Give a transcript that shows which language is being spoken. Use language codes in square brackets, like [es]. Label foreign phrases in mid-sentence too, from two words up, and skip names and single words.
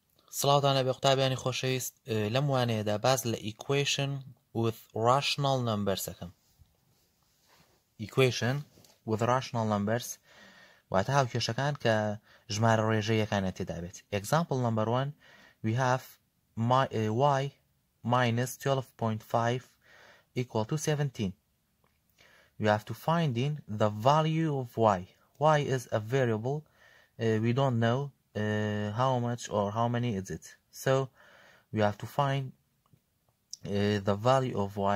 [ckb] سڵاوتانە بێ قوتابیانی خۆشەویست لەم وانەیەدا باز لە [en] equation with rational numbers [ckb] ەکەم. [en] Equation with rational numbers [ckb] واتە هاوکێشەکان کە ژمارە ڕێژەیەکانە تێدا بێت. [en] Example number 1 we have y minus 12.5 equal to 17. We have to find in the value of y. Y is a variable. We don't know how much or how many is it, so we have to find the value of y.